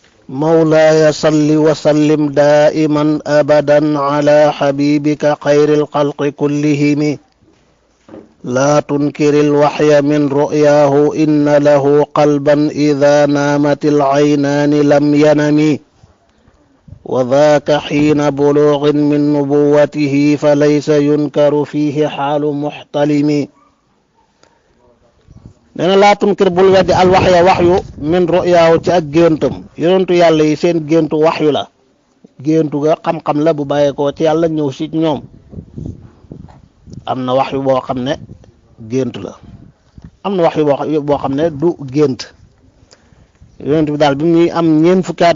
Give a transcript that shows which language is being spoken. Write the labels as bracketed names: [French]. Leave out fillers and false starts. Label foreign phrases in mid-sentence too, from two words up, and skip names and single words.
[Arabic] مولاي صل وسلم دائما أبدا على حبيبك خير الخلق كلهم لا تنكر الوحي من رؤياه إن له قلبا إذا نامت العينان لم ينم وذاك حين بلوغ من نبوته فليس ينكر فيه حال محتلم [Wolof] neena [Arabic] لا تنكر [Wolof] bul weddi [Arabic] الوحي من رؤياه [Wolof] ci ak géntam yonentu yàlla yi seen géntu waxyu la géntu ga xam-xam la bu bàyyeekoo ci yàlla ñëw si ñoom am na waxyu boo xam ne gént la am na waxyu boo xam ne du gént yonent bi daal bi muy am ñeent fukki at